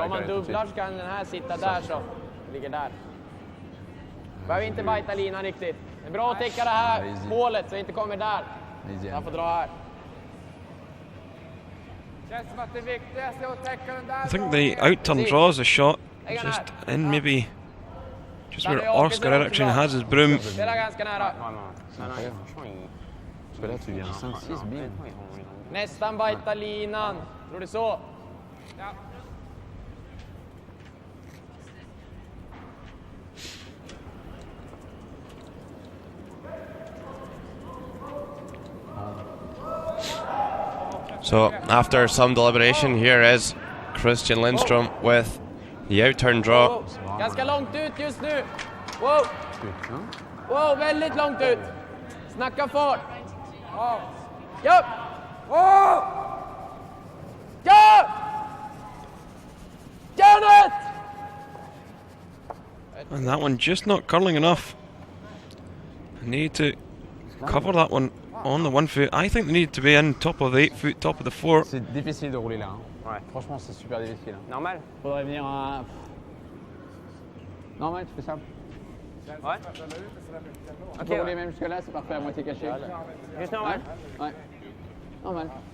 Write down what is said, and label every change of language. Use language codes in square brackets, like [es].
[sv] Om man dubblar så kan den här sitta där så. Ligger där. Behöver inte bajta linan riktigt. Det är bra att täcka det här hålet så det inte kommer där. Jag får dra här. Känns som att det viktigaste är att täcka den där. [en] I think the out-turn draws a shot just in maybe just where Oskar Eriksson has his broom. [sv] Spela ganska nära. [fr] Franchement, il... Parce que là, tu viens 5-6, bim. [sv] Nästan bajta linan. Tror du så? Ja. [en] So after some deliberation, here is Kristian Lindström with the outturn draw. [sv] Ganska långt ut just nu. Wow! Wow, väldigt långt ut. Snacka fart. Ja! Ja! Gör it! [en] And that one just not curling enough. Need to cover that one on the 1 foot. I think they need to be in top of the 8 foot, top of the 4. [fr] C'est difficile de rouler là. Ouais. Franchement, c'est super difficile. Normal? Faudrait venir à... Normal, tu fais ça. Ouais. Tu peux rouler même jusque là, c'est parfait, à moitié caché. Juste normal? Ouais. Normal.